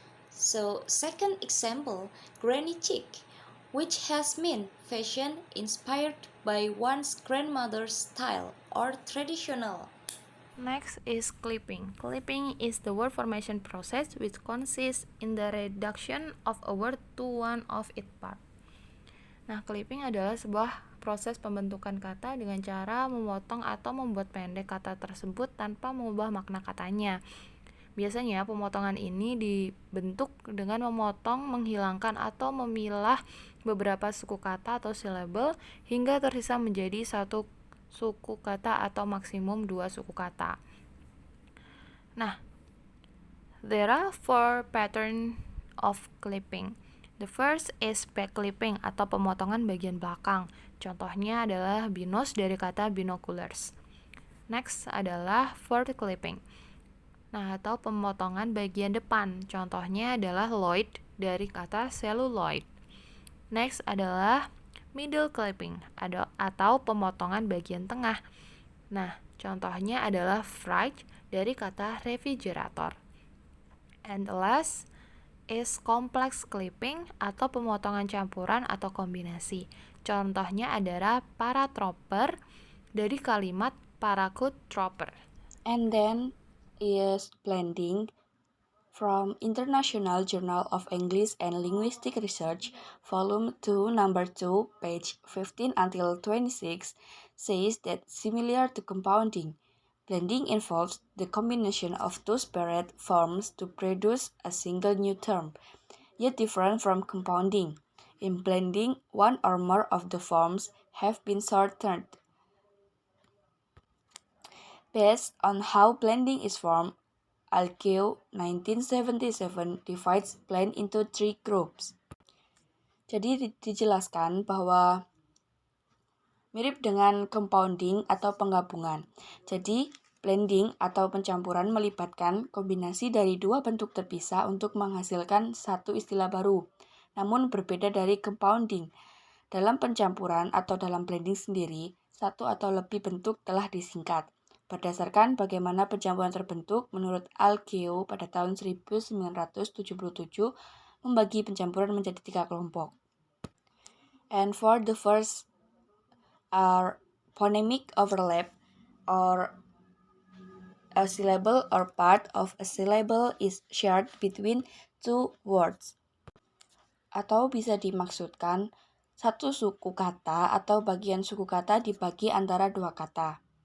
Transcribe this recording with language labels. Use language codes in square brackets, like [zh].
[en] So, second example, granny chic, which has meant fashion inspired by one's grandmother's style or traditional. Next is clipping. Clipping is the word formation process which consists in the reduction of a word to one of its part. [id] Nah, clipping adalah sebuah proses pembentukan kata dengan cara memotong atau membuat pendek kata tersebut tanpa mengubah makna katanya. Biasanya pemotongan ini dibentuk dengan memotong, menghilangkan, atau memilah beberapa suku kata atau silabel hingga tersisa menjadi satu suku kata atau maksimum 2 suku kata. [en] Nah, there are 4 patterns of clipping. The first is back clipping [id] atau pemotongan bagian belakang. Contohnya adalah binos dari kata binoculars. Next adalah forward clipping. Nah, atau pemotongan bagian depan. Contohnya adalah loid dari kata celluloid. Next adalah middle clipping atau pemotongan bagian tengah. Nah, contohnya adalah fridge dari kata refrigerator. [en] And the last is complex clipping [id] atau pemotongan campuran atau kombinasi. Contohnya adalah paratrooper dari kalimat paratrooper. [en] And then is blending from International Journal of English and Linguistic Research, Volume 2, Number 2, page 15 until 26, says that similar to compounding, blending involves the combination of two separate forms to produce a single new term, yet different from compounding. In blending, one or more of the forms have been shortened. Based on how blending is formed, Alkeo 1977 divides blend into three groups. [id] Jadi dijelaskan bahwa mirip dengan compounding atau penggabungan. Jadi blending atau pencampuran melibatkan kombinasi dari dua bentuk terpisah untuk menghasilkan satu istilah baru, namun berbeda dari compounding. Dalam pencampuran atau dalam blending sendiri, satu atau lebih bentuk telah disingkat. Berdasarkan bagaimana pencampuran terbentuk, menurut Alkeo pada tahun 1977 membagi pencampuran menjadi 3 kelompok. [en] And for the first are phonemic overlap, or a syllable or part of a syllable is shared between two words. [id] Atau bisa dimaksudkan satu suku kata atau bagian suku kata dibagi antara dua kata.